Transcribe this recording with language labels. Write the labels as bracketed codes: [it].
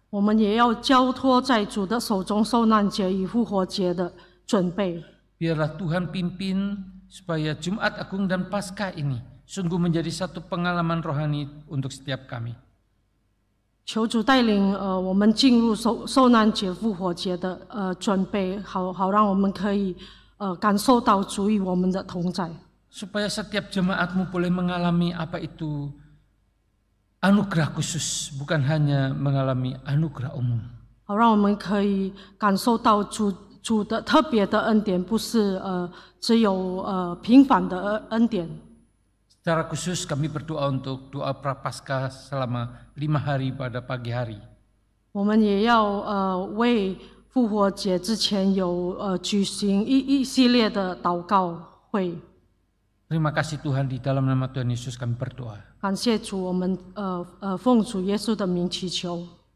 [zh] 我们也要交托在主的手中，受难节与复活节的准备。 [id] Biarlah Tuhan pimpin supaya Jumat Agung dan Paskah ini sungguh menjadi satu pengalaman rohani untuk setiap kami. [zh] 求主带领我们进入受难节、复活节的准备，好让我们可以感受到主与我们的同在。 [id] Supaya setiap jemaat-Mu boleh mengalami apa itu anugerah khusus, bukan hanya mengalami anugerah umum. [zh] 好让我们可以感受到主的特别的恩典，不是只有平凡的恩典。 [id] Secara khusus kami berdoa untuk doa prapaskah selama 5 hari pada pagi hari. [zh] 我们也要为复活节之前有举行一系列的祷告会。 [id] Terima kasih Tuhan, di dalam nama Tuhan Yesus kami berdoa. [zh] 感谢主，我们奉主耶稣的名祈求，